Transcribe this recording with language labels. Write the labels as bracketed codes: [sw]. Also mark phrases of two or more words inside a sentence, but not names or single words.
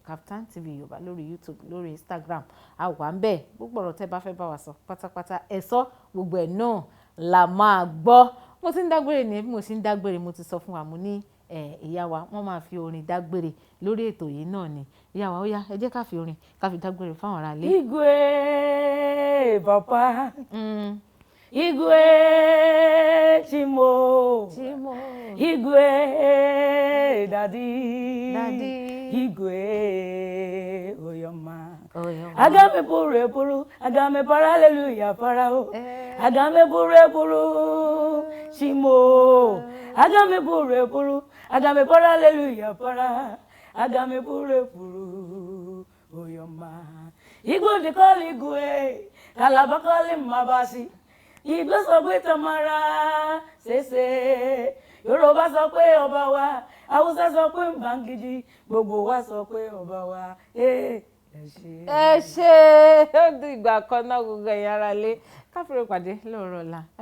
[yo] Kaftan TV Yorùbá lórí YouTube lórí Instagram a wà ń bẹ̀. Gbogbo ọ̀rọ̀ tẹ́ bá fẹ́ bá wa sọ pátápátá ẹ sọ gbogbo ẹ̀ náà la máa gbọ́. Mo ti ń dágbére ní bí mo ṣe ń dágbére mo ti sọ fún wa mo ní ìyá wa wọ́n máa fi orin dágbére lórí ètò yìí náà ni. Ìyá wa ó yá ẹ jẹ́ ká fi orin ká fi dágbére fáwọn aráalé. Igwe papa. Igwe Chimo. Igwe Daddy. Igwe Oyoma. Agame pure puru, agame para hallelujah para o. Agame pure puru, Chimo. Agame pure puru, agame para hallelujah para. Agame pure puru, Oyoma. [pcm] Igwe de call Igwe, Kalaba call him Mabasi. [yo] Igwe sọ pé Tamara ṣẹṣẹ, Yorùbá sọ pé ọba wa, Haúsá sọ pé Mbangiji, gbogbo wa sọ pé ọba wa. Ẹ ṣé ó di ìgbà kan náà gbogbo ẹ̀yin ará lé káfíńrè pàdé lóòrọ̀ ọ̀la.